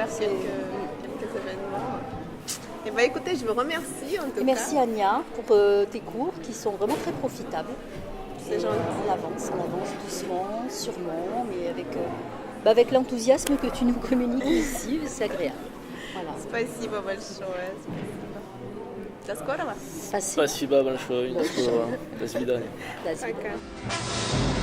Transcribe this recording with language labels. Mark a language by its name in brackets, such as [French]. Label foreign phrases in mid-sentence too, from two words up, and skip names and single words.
[French] faire quelques événements. Et bien écoutez, je vous remercie en tout Et merci cas. Anya pour tes cours qui sont vraiment très profitables. C'est Et, gentil. on avance doucement, sûrement, mais avec l'enthousiasme que tu nous communiques ici, c'est agréable. Voilà. [Russian] Спасибо большое. До скорого. Спасибо. Спасибо большое. До свидания. Спасибо. Пока.